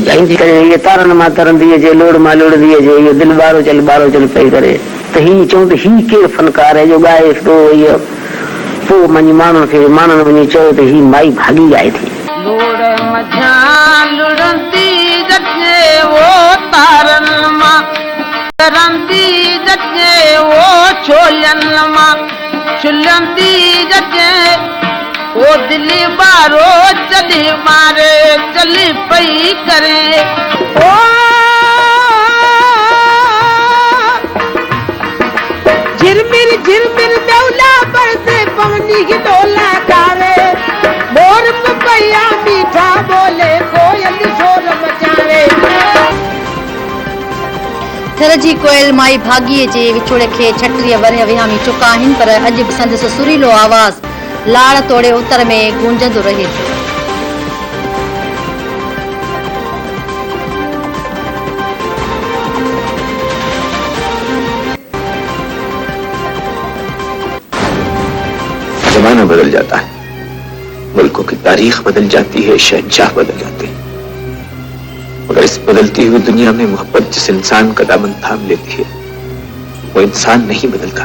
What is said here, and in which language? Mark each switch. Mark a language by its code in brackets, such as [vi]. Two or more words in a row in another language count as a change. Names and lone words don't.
[sd] ॻाईंदी करे इहे तारनि मां तरंदी अचे लोड़ मां लोड़ंदी अचे इहो दिलि ॿारो चल पई करे त हीअं चऊं त हीउ केरु फनकार आहे जो ॻाए थो इहो पोइ मुंहिंजी माण्हुनि खे माण्हुनि वञी चयो त हीउ माई भाॻी ॻाए थी। ओ दिली बारो चली मारे चली पई करे ओ [hi] झिरमिर दौला पर से पवनी की डोला कारे मोर पपैया मीठा बोले कोयल शोर मचावे। [sd] थर जी कोयल माई भाॻीअ जे विछोड़े खे 36 वरह विहामी चुका आहिनि, पर अॼु बि संदसि सुरीलो आवाज़ लाड़ तोड़े उत्तर में गूंजंदो रहे थो। [hi] जमाना बदल जाता है, मुल्कों की तारीख बदल जाती है, शहंशाह बदल जाते हैं, मगर इस बदलती हुई दुनिया में मोहब्बत जिस इंसान का दामन थाम लेती है वो इंसान नहीं बदलता।